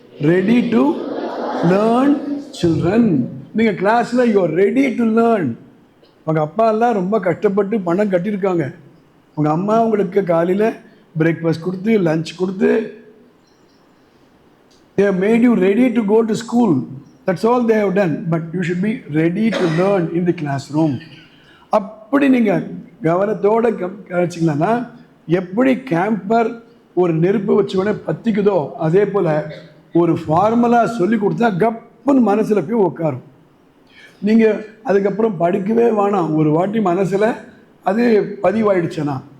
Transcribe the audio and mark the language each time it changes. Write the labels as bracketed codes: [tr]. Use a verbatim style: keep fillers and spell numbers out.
[en] Ready to learn children. [ta] நீங்கள் கிளாஸில் [en] You are ready to learn. [ta] உங்கள் அப்பா எல்லாம் ரொம்ப கஷ்டப்பட்டு பணம் கட்டியிருக்காங்க. உங்கள் அம்மா உங்களுக்கு காலையில் பிரேக்ஃபாஸ்ட் கொடுத்து லஞ்ச் கொடுத்து [en] they have made you ready to go to school. That's all they have done. But you should be ready to learn in the classroom. [ta] அப்படி நீங்கள் கவனத்தோடு கவனிச்சிங்களா எப்படி கேம்பர் ஒரு நெருப்பு வச்ச உடனே பற்றிக்குதோ அதே போல் ஒரு ஃபார்முலா சொல்லி கொடுத்தா கப்புன்னு மனசில் போய் உட்காரும். நீங்கள் அதுக்கப்புறம் படிக்கவே வேணாம், ஒரு வாட்டி மனசில் அது பதிவாயிடுச்சுன்னா.